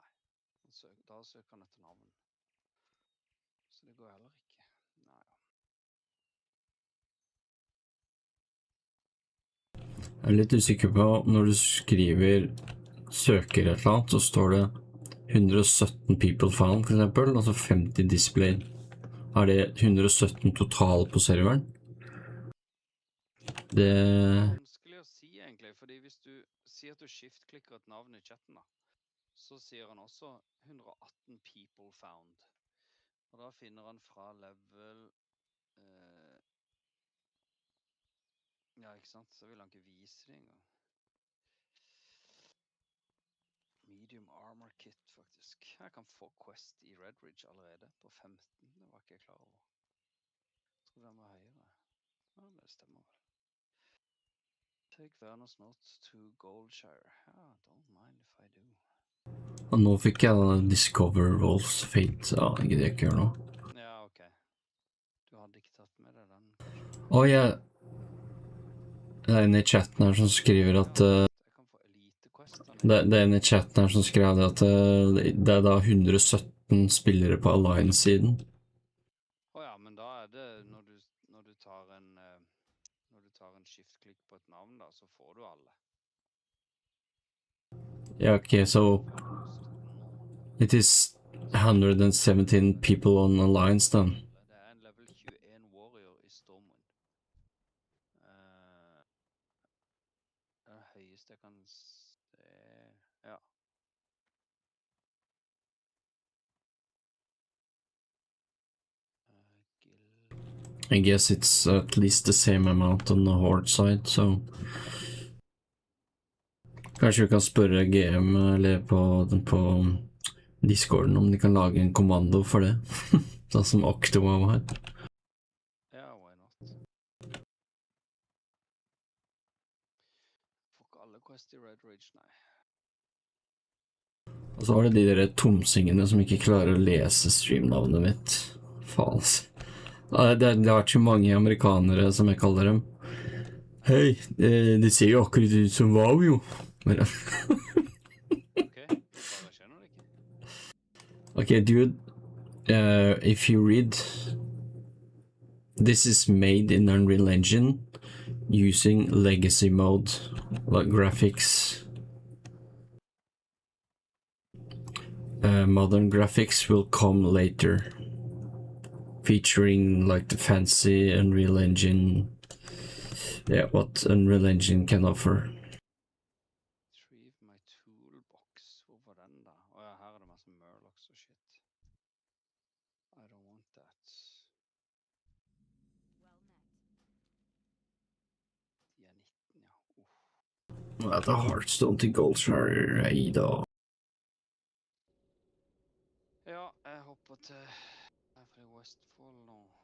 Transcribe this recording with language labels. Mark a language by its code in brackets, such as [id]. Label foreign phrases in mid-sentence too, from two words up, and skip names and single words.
[no] Da søker han etter navn. Så det går heller ikke. Nei, ja. Jeg er litt usikker på når du skriver søker et eller annet, så står det 117 [en] people found [no] for eksempel, altså 50 displayed. Er det 117 total på serveren? Det... Vanskelig å si egentlig, fordi hvis du sier at du skift-klikker et navn i chatten da, så sier han også 118 [en] people found. [no] Og da finner han fra level... ja, ikke sant? Så vil han ikke vise det engang. [en] Medium armor kit, [no] faktisk. Jeg kan få quest i Redridge allerede på 15. Det var ikke jeg klar over. Jeg tror den var høyere. Ja, det stemmer vel. [en] Take Werner's note to Goldshire. Ja, don't mind if I do. [no] Og nå fikk jeg denne Discover Wolf's Fate. Ja, det gidder jeg ikke gjøre nå. Ja, ok. Du hadde ikke tatt med deg den, kanskje? Å, jeg... Det er en i chatten her som skriver at... Det er en i chatten her som skrev at det er da 117 spillere på Alliance-siden. Åja, men da er det når du tar en skift-klikk på et navn da, så får du alle. [en] Yeah, okay, so it is 117 people on Alliance then. [no] Det er en level 21 warrior i Stormwind. Det høyeste jeg kan se... Ja. [en] I guess it's at least the same amount on the Horde side, so... [no] Kanskje vi kan spørre GM eller på Discorden om de kan lage en kommando for det. Sånn som octowow her. Ja, [en] why not? [no] Får ikke alle quest i Red Ridge, nei. Og så var det de der tomsingene som ikke klarer å lese streamnavnet mitt. Faen, altså. Det har vært så mange amerikanere, som jeg kaller dem. Hei, det ser jo akkurat ut som wow, jo. [en] Okay, dude, if you read, this is made in Unreal Engine using legacy mode, like graphics. Modern graphics will come later, featuring like the fancy Unreal Engine, yeah, what Unreal Engine can offer. Retrieve my toolbox. [no] Hvor var den da? Åja, her er det masse murlocs og shit. [en] I don't want that. [no] De er 19, ja. Det er Hearthstone til Goldshire, ei da. Ja, jeg hopper til Every Westfall nå.